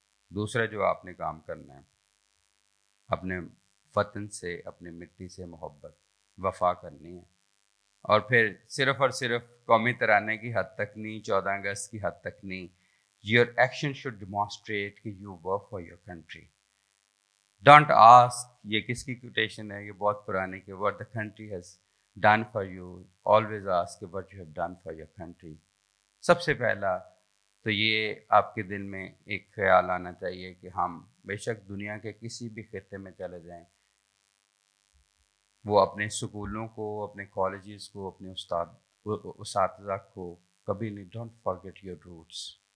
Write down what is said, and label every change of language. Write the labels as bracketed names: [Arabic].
[Urdu] دوسرا جو آپ نے کام کرنا ہے, اپنے وطن سے, اپنے مٹی سے محبت, وفا کرنی ہے. اور پھر صرف اور صرف قومی ترانے کی حد تک نہیں, 14 اگست کی حد تک نہیں. [English] Your action should demonstrate کہ you work for your country. Don't ask [Urdu] یہ کس کی کوٹیشن ہے, یہ بہت پرانے کہ [English] what the country has done for you, always ask what you have done for your country. [Urdu] سب سے پہلا تو یہ آپ کے دل میں ایک خیال آنا چاہیے کہ ہم بے شک دنیا کے کسی بھی خطے میں چلے جائیں، وہ اپنے سکولوں کو، اپنے کالجز کو، اپنے اساتذہ کو کبھی نہیں، [English] Don't forget your roots.